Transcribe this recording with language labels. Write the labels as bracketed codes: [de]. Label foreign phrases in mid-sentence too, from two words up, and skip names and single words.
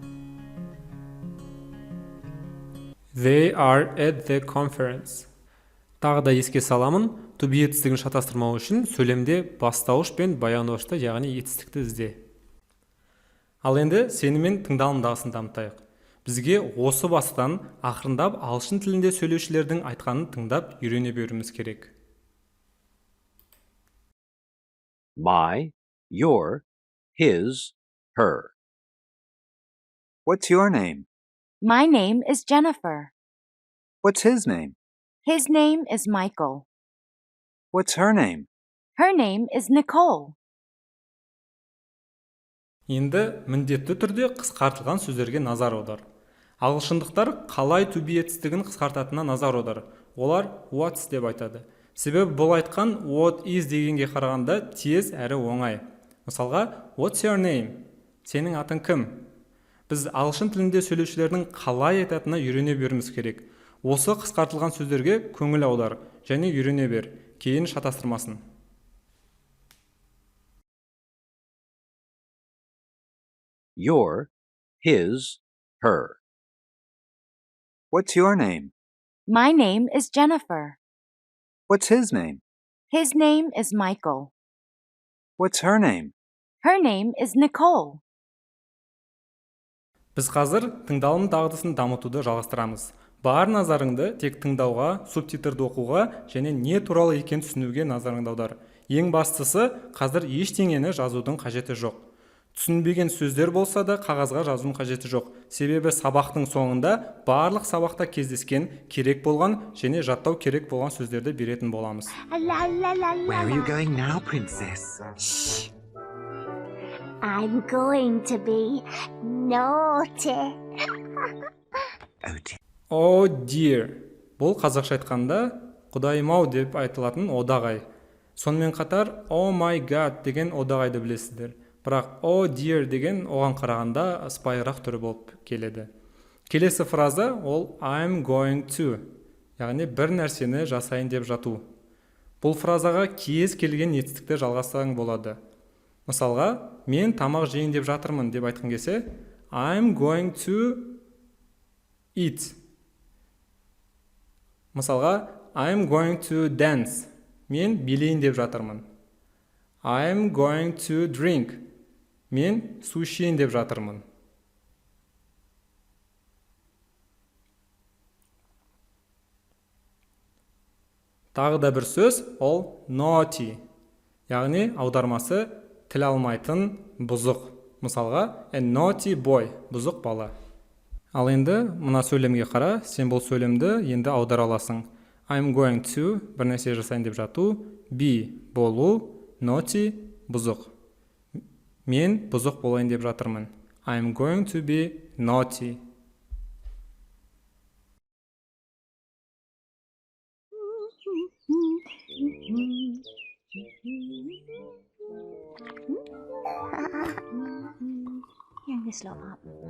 [en] They are at the conference. [kk] Тағы да еске саламын, [en] to be [kk] етістігін шатастырмау үшін сөйлемде бастауыш пен баяндауышты, яғни етістікті ізде. Ал енді сенімен тыңдалымдағысын дамытайық. Бізге осы бастан ақырындап ағылшын тілінде сөйлеушілердің айтқанын тыңдап үйрене беруіміз керек. [en] My, your, his, her. What's your name? My name is Jennifer. What's his name? His name is Michael. What's her name? Her name is Nicole. [kk] Енді міндетті түрде қысқартылған сөздерге назар аудар. Ағылшындықтар қалай [en] to be [kk] етістігін қысқартатынына назар аудар. Олар what's деп айтады. Себебі бұл айтқан [en] what is [kk] дегенге қарағанда тез әрі оңай. Мысалға, [en] what's your name? [kk] Сенің атың кім? Біз ағылшын тілінде сөйлеушілердің қалай айтатынына үйрене беруіміз керек. Осы қысқартылған сөздерге көңіл аудар және үйрене бер, кейін шатастырмасын. [en] Your, his, her. What's your name? My name is Jennifer. What's his name? His name is Michael. What's her name? Her name is Nicole. [kk] Біз қазір тыңдалым дағдысын дамытуды жалғастырамыз. Бар назарыңды тек тыңдауға, субтитрді оқуға және не туралы екен түсінуге назарыңды аудар. Ең бастысы, қазір ештеңені жазудың қажеті жоқ. Түсінбеген сөздер болса да қағазға жазудың қажеті жоқ. Себебі сабақтың соңында барлық сабақта кездескен, керек болған және жаттау керек болған сөздерді беретін боламыз. [en] Where are you going now, princess? Shh. I'm going to be naughty. Oh dear. Oh dear. [kk] Бұл қазақша айтқанда құдайым-ау деп айтылатын одағай. Сонымен қатар [en] oh my god [kk] деген одағайды білесіздер. Бірақ [en] oh dear [kk] деген оған қарағанда сыпайырақ түрі болып келеді. Келесі фраза ол [en] I'm going to, [kk] яғни бір нәрсені жасайын деп жату. Бұл фразаға кез келген етістікті жалғастырсаң болады. Мысалға, мен тамақ жейін деп жатырмын деп айтқан кезде [en] I'm going to eat. Мысалға, I'm going to dance. [kk] Мен билейін деп жатырмын. [en] I'm going to drink. [kk] Мен су ішейін деп жатырмын. Тағы да бір сөз, ол naughty. Яғни аудармасы тіл алмайтын бұзық. Мысалға, [en] a naughty boy, [kk] бұзық бала. Ал енді мына сөйлемге қара, сен бұл сөйлемді енді аудара аласың. [en] I'm going to, [kk] бір нәрсе жасайын деп жату, be, болу, naughty, бұзық. Мен бұзық болайын деп жатырмын. [en] I'm going to be naughty. Here, this little pop.